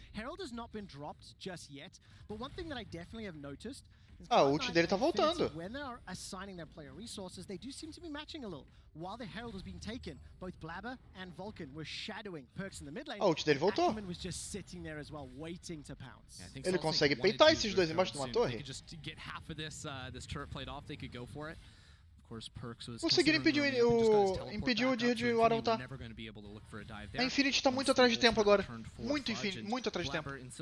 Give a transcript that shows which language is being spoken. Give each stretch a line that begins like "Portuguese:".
English: Herald has not been dropped just yet, but one thing that I definitely have noticed is
Portuguese: a ult dele tá voltando.
English: When they are assigning their player resources, they do seem to be matching a little. While the Herald was being taken, both Blabber and Vulcan were shadowing Perks in the mid lane.
Portuguese: A ult dele voltou.
English: Was just sitting there as well, waiting to pounce.
Portuguese: Ele consegue peitar esses dois embaixo de uma torre?
English: Just to get half of this turret played off, they could go for it.
Portuguese: Conseguiram impedir o Udyr de arautar. A Infinity tá muito atrás de tempo agora. Muito atrás de tempo.